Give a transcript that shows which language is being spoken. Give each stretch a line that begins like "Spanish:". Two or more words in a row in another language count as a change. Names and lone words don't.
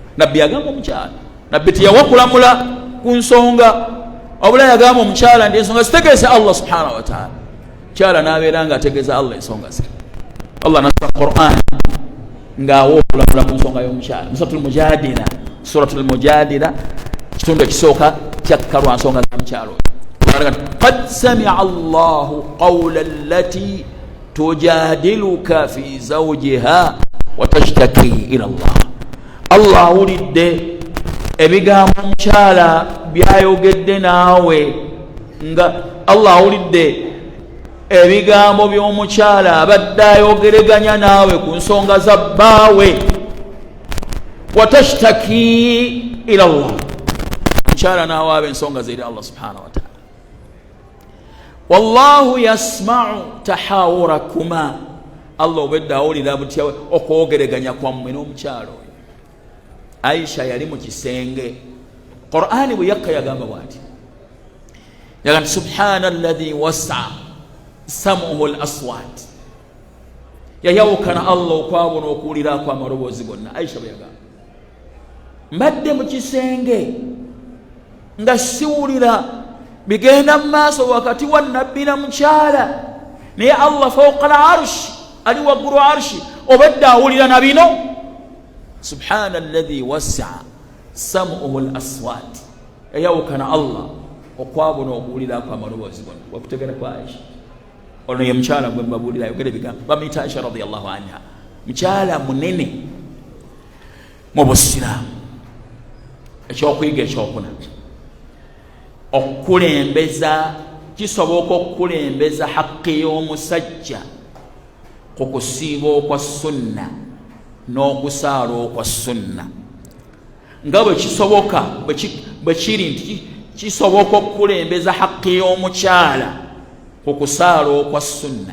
Ganda: Nabbi yagamba omukyala, nabbi teyawa kulamula ku nsonga, wabula yagamba omukyala nti ensonga zitegeeze
Arabic: الله سبحانه وتعالى.
Ganda: Mukyala n'abeera ng'ategeeza Allah ensonga ze. Allah nasoma Qur'an ng'awa okulamula ku nsonga y'omukyala. Suratul Mujadila kitundu ekisooka kyakka lwa nsonga za mukyala oyo.
Arabic: قد سمع الله قول التي تجادلك في زوجها وتشتكي إلى الله. الله ولد
Ganda: ebigambo omukyala byayogedde naawe nga Allah ولد ebigambo by'omukyala abadde ayogeraganya naawe ku nsonga za bbaawe.
Arabic: وتشتكي إلى الله,
Ganda: omukyala naawe abe ensonga ze eri
Arabic: الله سبحانه وتعالى. والله يسمع تحاوركما,
Ganda: Allah obedde awulira butya okwogeraganya kwammwe n'omukyala oyo. Aisha yali mu kisenge, Qur'ani bwe yakka yagamba bw'ati, yagamba
Arabic: سبحان الذي وسع سمعه الأصوات,
Ganda: yayawukana Allah okwabona okuwulira kw'amaloboozi gonna. Aisha bwe yagamba, mbadde mu kisenge nga siwulira bigenda mu maaso wakati wa nabbi na mukyala, naye
Arabic: الله فوق العرش,
Ganda: ali waggulu arshi, obedde awulira na bino.
Arabic: سبحان الذي وسع سمعه الأصوات,
Ganda: eyawukana Allah okwabo n'okuwulirako amaloboozi gonna wakutegera ku Aisha. Ono ye mukyala gwe mbabuulira ayogera ebigambo bamuyita Aisha
Arabic: رضي الله عنها,
Ganda: mukyala munene mu busiraamu. Ekyokuyiga ekyokuna, okukulembeza, kisoboka okukulembeza haqqi y'omusajja ku kusiiba okwa sunna n'okusaala okwa sunna, nga bwe kisoboka bwe kiri nti kisoboka okukulembeza haqqi y'omukyala ku kusaala okwa sunna.